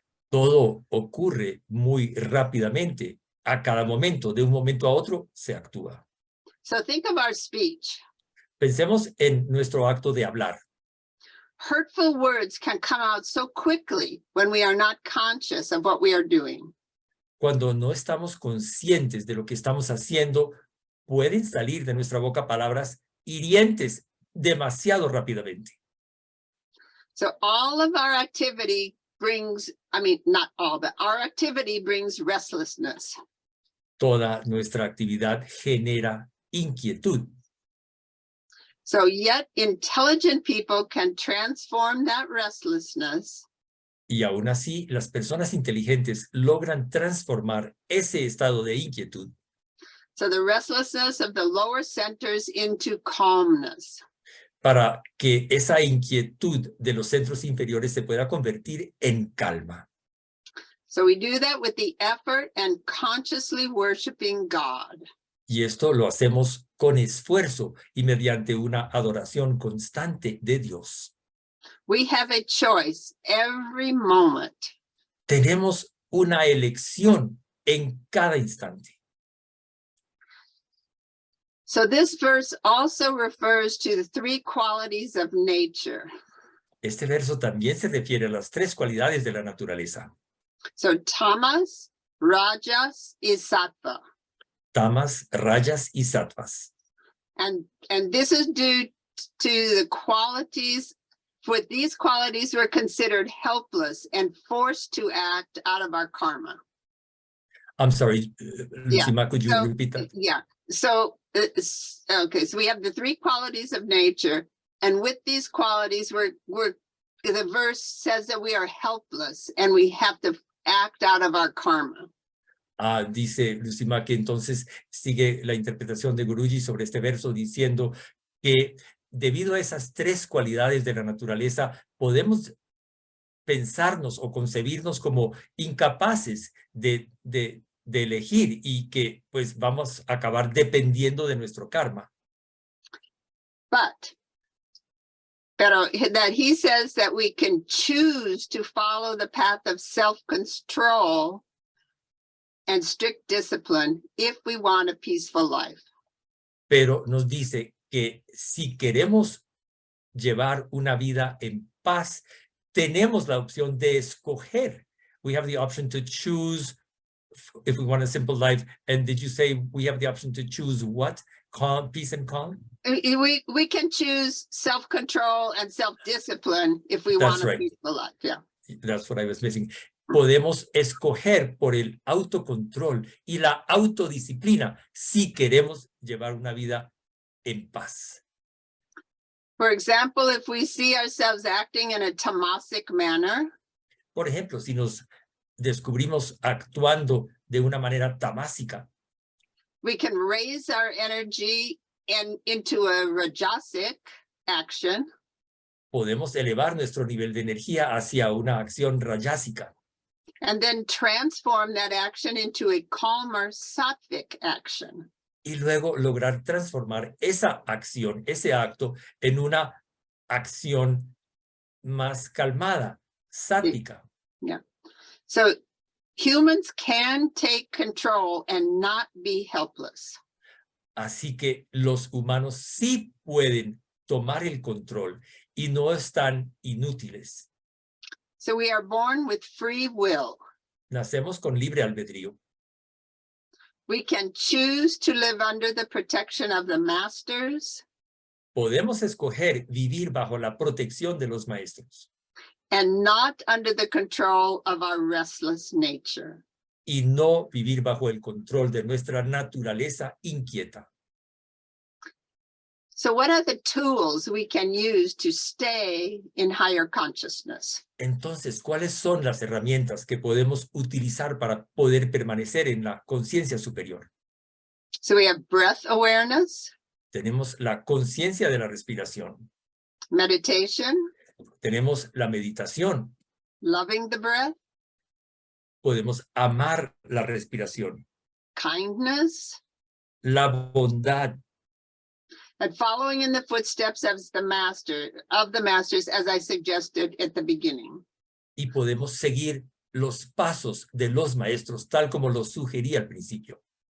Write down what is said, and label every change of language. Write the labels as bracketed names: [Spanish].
[Spanish] Todo ocurre muy rápidamente. A cada momento, de un momento a otro, se actúa. [English] So think of our speech. [Spanish] Pensemos en nuestro acto de hablar. [English] Hurtful words can come out so quickly when we are not conscious of what we are doing. [Spanish] Cuando no estamos conscientes de lo que estamos haciendo, pueden salir de nuestra boca palabras hirientes demasiado rápidamente. [English] So all of our activity brings, not all, but our activity brings restlessness. [Spanish] Toda nuestra actividad genera inquietud. [English] So yet intelligent people can transform that restlessness [Spanish] Y aún así, las personas inteligentes logran transformar ese estado de inquietud. [English] So the restlessness of the lower centers into calmness. [Spanish] Para que esa inquietud de los centros inferiores se pueda convertir en calma. [English] So we do that with the effort and consciously worshiping God. [Spanish] Y esto lo hacemos con esfuerzo y mediante una adoración constante de Dios. [English] We have a choice every moment. [Spanish] Tenemos una elección en cada instante. [English] So this verse also refers to the three qualities of nature. [Spanish] Este verso también se refiere a las tres cualidades de la naturaleza. [English] So tamas, rajas, y sattva. [Spanish] Tamas, rayas y sattvas. [English] And this is due to the qualities. With these qualities, we're considered helpless and forced to act out of our karma. I'm sorry, Lucima, could you So, repeat that? Yeah. So, okay. So we have the three qualities of nature, and with these qualities, the verse says that we are helpless and we have to act out of our karma. [Spanish] Dice Lucima que entonces sigue la interpretación de Guruji sobre este verso diciendo que debido a esas tres cualidades de la naturaleza, podemos pensarnos o concebirnos como incapaces de elegir y que pues vamos a acabar dependiendo de nuestro karma. [English] Pero that he says that we can choose to follow the path of self-control and strict discipline if we want a peaceful life. [Spanish] Pero nos dice que si queremos llevar una vida en paz, tenemos la opción de escoger. [English] We have the option to choose if we want a simple life. And did you say we have the option to choose what? Calm, peace and calm? We can choose self-control and self-discipline if we want a peaceful life. Yeah. That's what I was missing. [Spanish] Podemos escoger por el autocontrol y la autodisciplina si queremos llevar una vida en paz. [English] For example, if we see ourselves acting in a tamasic manner, [Spanish] por ejemplo, si nos descubrimos actuando de una manera tamásica, [English] we can raise our energy into a rajasic action. [Spanish] Podemos elevar nuestro nivel de energía hacia una acción rayásica. [English] And then transform that action into a calmer sattvic action. [Spanish] Y luego lograr transformar esa acción, ese acto, en una acción más calmada, sátvica. [English] Yeah. So humans can take control and not be helpless. [Spanish] Así que los humanos sí pueden tomar el control y no están inútiles. [English] So we are born with free will. [Spanish] Nacemos con libre albedrío. [English] We can choose to live under the protection of the masters. [Spanish] Podemos escoger vivir bajo la protección de los maestros. [English] And not under the control of our restless nature. [Spanish] Y no vivir bajo el control de nuestra naturaleza inquieta. [English] So what are the tools we can use to stay in higher consciousness? [Spanish] Entonces, ¿cuáles son las herramientas que podemos utilizar para poder permanecer en la conciencia superior? [English] So we have breath awareness. [Spanish] Tenemos la conciencia de la respiración. [English] Meditation. [Spanish] Tenemos la meditación. [English] Loving the breath. [Spanish] Podemos amar la respiración. [English] Kindness. [Spanish] La bondad. [English] And following in the footsteps of the masters, as I suggested at the beginning. [Spanish] Y podemos seguir los pasos de los maestros, tal como lo sugerí al principio.